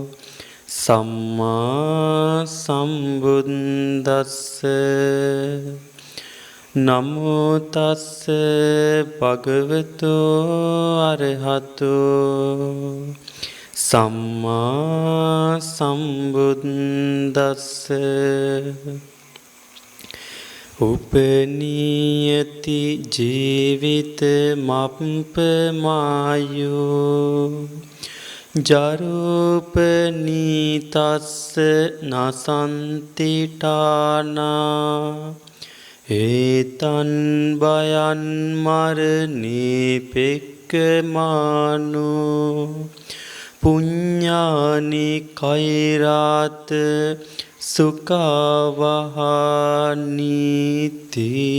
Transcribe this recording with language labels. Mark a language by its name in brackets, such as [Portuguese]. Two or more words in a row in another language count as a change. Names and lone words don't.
[Pali] සම්මා සම්බුද්දස්ස නමෝ තස්ස භගවතු අරහතෝ සම්මා සම්බුද්දස්ස උපනීයති ජීවිත මප්පමායෝ ජරූපනීතස්ස නසන්තිටානා ඒතන් බයන් මරණී පෙක්කමානෝ පුඤ්ඤානි කෛරාත සුඛවහනීති.